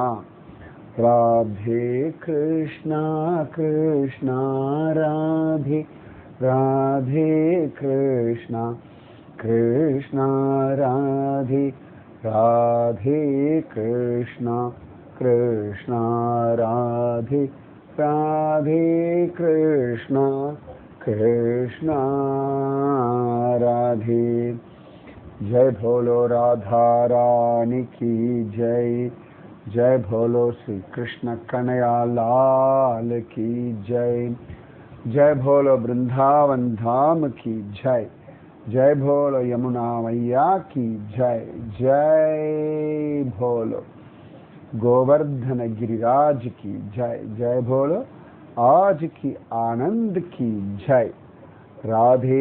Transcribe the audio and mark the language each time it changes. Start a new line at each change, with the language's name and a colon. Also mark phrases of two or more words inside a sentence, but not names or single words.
Hindi: ராதே கிருஷ்ணா கிருஷ்ணா ராதே, ராதே கிருஷ்ணா கிருஷ்ணா ராதே, ராதே கிருஷ்ணா கிருஷ்ணா ராதே, ராதே கிருஷ்ணா कृष्णा राधे। जय भोलो राधा रानी की जय, जय भोलो श्री कृष्ण कन्हैया लाल की जय, जय भोलो वृंदावन धाम की जय, जय भोलो यमुना मैया की जय, जय भोलो गोवर्धन गिरिराज की जय, जय भोलो आज की आनंद की जय।